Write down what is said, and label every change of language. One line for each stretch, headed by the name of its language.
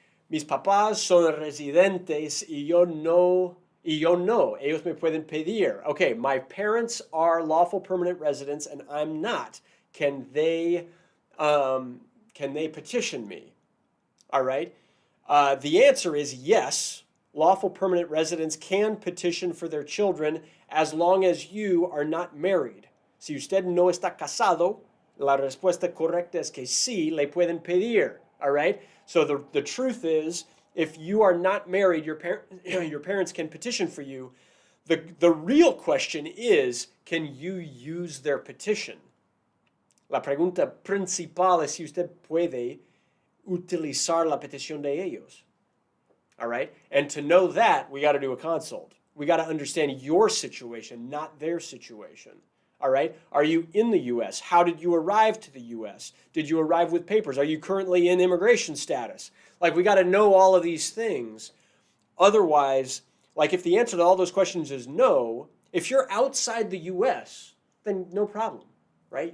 Spanish: Mis papás son residentes y yo no, ellos me pueden pedir.
English: Okay, my parents are lawful permanent residents and I'm not. Can they petition me? All right. The answer is yes. Lawful permanent residents can petition for their children as long as you are not married.
Spanish: Si usted no está casado, la respuesta correcta es que sí, le pueden pedir.
English: All right? So the truth is, if you are not married, your parents can petition for you. The real question is, can you use their petition?
Spanish: La pregunta principal es si usted puede utilizar la petición de ellos.
English: All right? And to know that, we got to do a consult. We got to understand your situation, not their situation. All right? Are you in the U.S.? How did you arrive to the U.S.? Did you arrive with papers? Are you currently in immigration status? Like, we got to know all of these things. Otherwise, like, if the answer to all those questions is no, if you're outside the U.S., then no problem, right?